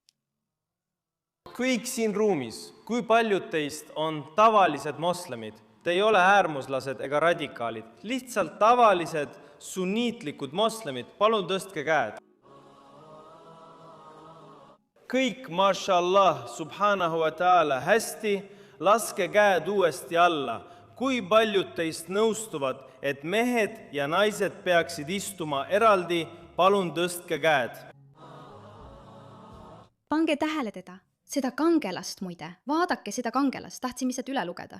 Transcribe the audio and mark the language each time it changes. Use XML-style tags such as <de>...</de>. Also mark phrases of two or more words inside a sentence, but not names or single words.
<et>Kõik siin ruumis, kui paljud teist on tavalised moslemid? Te ei ole äärmuslased ega radikaalid, lihtsalt tavalised sunniitlikud moslemid, palun tõstke käed. Kõik,</et> <ar>ما شاء الله، سبحانه وتعالى,</ar> <et>hästi, laske käed uuesti alla. Kui paljud teist nõustuvad, et mehed ja naised peaksid istuma eraldi, palun tõstke käed. Pange tähele teda. Seda kangelast muide. Vaadake seda kangelast. Tahtsin lihtsalt üle lugeda.</et>